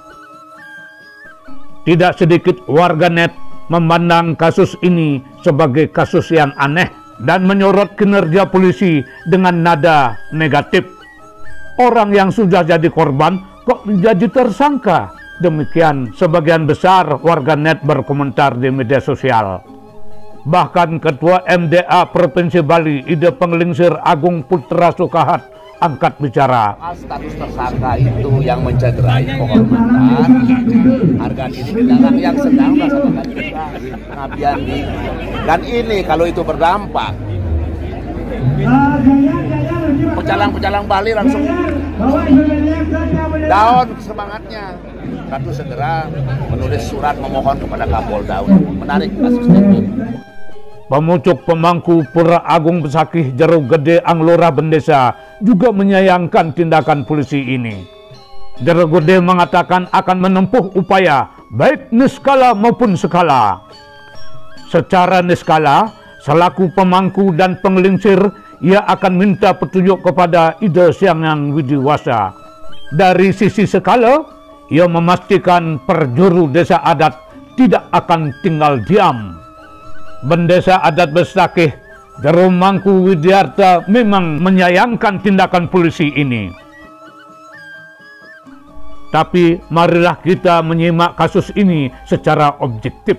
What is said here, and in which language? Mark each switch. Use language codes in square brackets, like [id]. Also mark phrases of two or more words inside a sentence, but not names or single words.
[id] Tidak sedikit warganet memandang kasus ini sebagai kasus yang aneh dan menyorot kinerja polisi dengan nada negatif. Orang yang sudah jadi korban kok menjadi tersangka? Demikian sebagian besar warganet berkomentar di media sosial. Bahkan Ketua MDA Provinsi Bali, Ide Penglingsir Agung Putra Sukahat, angkat bicara. Status tersangka itu yang mencederai kehormatan harga diri pecalang yang sedang melaksanakan pengabdian diri. Dan ini kalau itu berdampak, pecalang-pecalang Bali langsung down semangatnya. Ratu segera menulis surat memohon kepada Kapolda untuk menarik kasus ini. Pemucuk pemangku Pura Agung Besakih Jeruk Gede Anglora Bendesa juga menyayangkan tindakan polisi ini. Jeruk Gede mengatakan akan menempuh upaya baik niskala maupun skala. Secara niskala, selaku pemangku dan penglingsir, ia akan minta petunjuk kepada Ide Siangan Widiwasa. Dari sisi skala, ia memastikan perjuru desa adat tidak akan tinggal diam. Bendesa adat Besakih, Jarum Mangku Widiarta memang menyayangkan tindakan polisi ini. Tapi marilah kita menyimak kasus ini secara objektif.